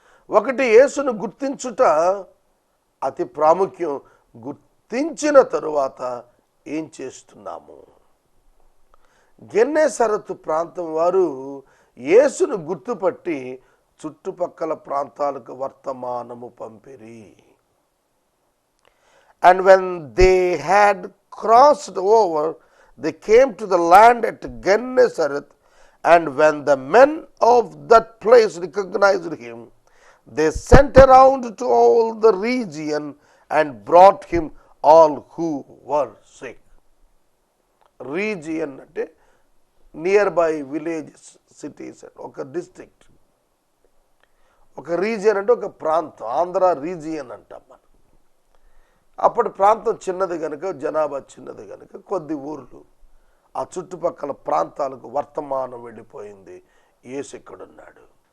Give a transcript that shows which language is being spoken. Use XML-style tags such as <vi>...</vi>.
<te>ఒకటి, యేసును గుర్తించుట అతి ప్రాముఖ్యం. గుర్తించిన తరువాత ఏం చేస్తున్నాము? గెన్నెసరెతు ప్రాంతం వారు యేసును గుర్తుపట్టి చుట్టుపక్కల ప్రాంతాలకు వర్తమానము పంపిరి.</te> <en>And when they had crossed over, they came to the land at Gennesaret, and when the men of that place recognized him, they sent around to all the region and brought him all who were sick. Region అంటే nearby villages, cities, ఒక district.</en> <te>ఒక region అంటే ఒక ప్రాంతం. Andhra region అంటాం మనం. అప్పటి ప్రాంతం చిన్నది కనుక, జనాభా చిన్నది కనుక కొద్ది ఊర్లు, ఆ చుట్టుపక్కల ప్రాంతాలకు వర్తమానం వెళ్ళిపోయింది. యేసు ఎక్కడున్నాడు?</te>